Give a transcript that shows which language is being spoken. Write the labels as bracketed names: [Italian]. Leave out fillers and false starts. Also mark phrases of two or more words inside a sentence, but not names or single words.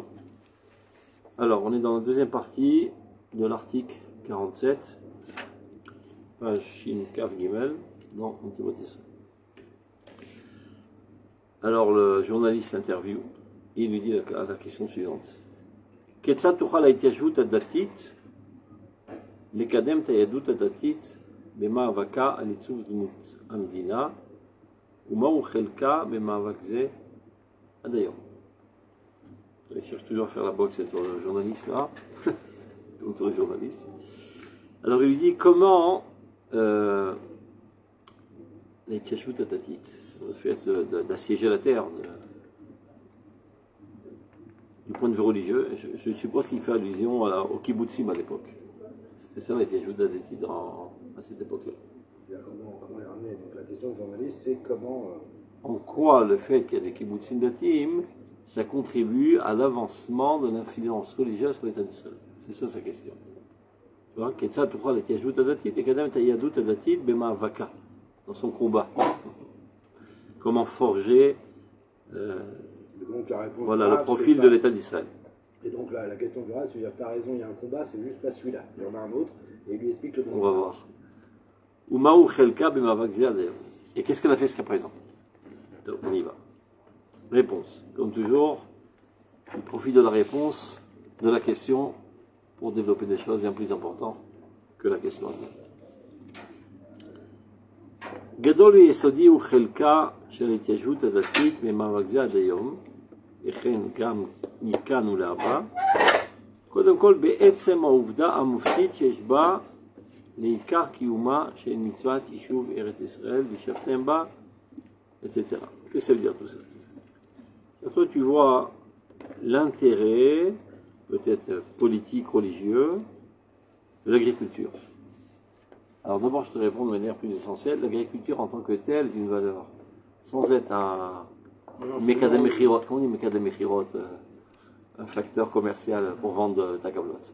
[French] Alors, on est dans la deuxième partie de l'article 47, page Shin Kav Gimel, dans Antivot Israël. Alors, le journaliste interview, il lui dit la question suivante. [Hebrew] כיצד תוכל ההתיישבות הדתית לקדם את היהדות הדתית במאבקה על עיצוב דמות המדינה ומהו חלקה במאבק זה עד היום. [French] Il cherche toujours à faire la boxe sur le journaliste là, contre le journaliste. Alors il lui dit comment l' [Hebrew] התיישבות הדתית, [French] le fait d'assiéger la terre, du point de vue religieux, je suppose qu'il fait allusion au kibbutzim à l'époque. C'était ça l' [Hebrew] התיישבות הדתית [French] à cette époque-là. Comment est ramené? Donc la question du journaliste, c'est comment... En quoi le fait qu'il y a des [Hebrew] קיבוצים דתיים, [French] ça contribue à l'avancement de l'influence religieuse sur l'État d'Israël. C'est ça sa question. Tu vois, [Hebrew] כיצד תוכל ההתיישבות הדתית לקדם את היהדות הדתית במאבקה, [French] dans son combat. Comment forger donc, la réponse voilà, grave, le profil de l'État d'Israël. Et donc la question du grave, c'est-à-dire, tu as raison, il y a un combat, c'est juste pas celui-là. Il y en a un autre, et il lui explique le bon. On va voir. [Hebrew] ומהו חלקה במאבק זה עד היום. [French] Et qu'est-ce qu'elle a fait jusqu'à présent? Donc, on y va. Réponse. Comme toujours, il profite de la réponse, de la question, pour développer des choses bien plus importantes que la question elle-même. [Hebrew] גדול ויסודי הוא חלקה של ההתיישבות הדתית במאבק זה עד היום, וכן גם מכאן ולהבא, קודם כל בעצם העובדה המופתית שיש בה לעיקר קיומה של מצוות יישוב ארץ ישראל וישבתם בה, [French] etc. Qu'est-ce que ça veut dire tout ça? Toi, tu vois l'intérêt, peut-être politique, religieux, de l'agriculture. Alors d'abord, je te réponds de manière plus essentielle. L'agriculture en tant que telle est une valeur, sans être un [Hebrew] מקדם מכירות, [French] comment on dit [Hebrew] מקדם מכירות, [French] un facteur commercial pour vendre ta cablotte.